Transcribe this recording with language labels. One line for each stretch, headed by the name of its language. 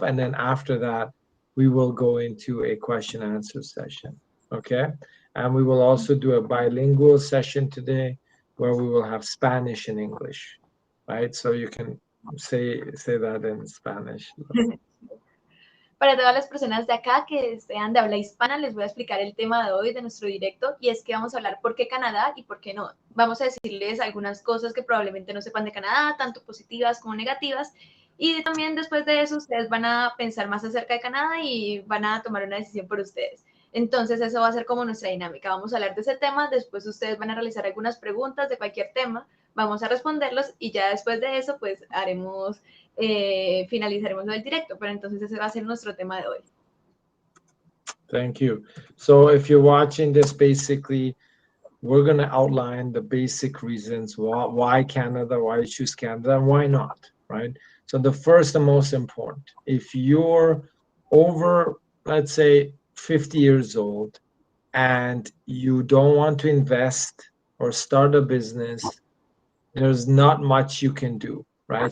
English: And then after that, we will go into a question and answer session, okay? And we will also do a bilingual session today where we will have Spanish and English, right? So you can say that in Spanish.
Spanish: Para todas las personas de acá que sean de habla hispana, les voy a explicar el tema de hoy de nuestro directo y es que vamos a hablar por qué Canadá y por qué no. Vamos a decirles algunas cosas que probablemente no sepan de Canadá, tanto positivas como negativas. Y también después de eso ustedes van a pensar más acerca de Canadá y van a tomar una decisión por ustedes. Entonces eso va a ser como nuestra dinámica. Vamos a hablar de ese tema, después ustedes van a realizar algunas preguntas de cualquier tema, vamos a responderlos y ya después de eso pues haremos finalizaremos el directo, pero entonces ese va a ser nuestro tema de hoy.
English: Thank you. So if you're watching this, basically, we're going to outline the basic reasons why Canada, why you choose Canada, and why not, right? So the first and most important, if you're over, let's say, 50 years old and you don't want to invest or start a business, there's not much you can do, right?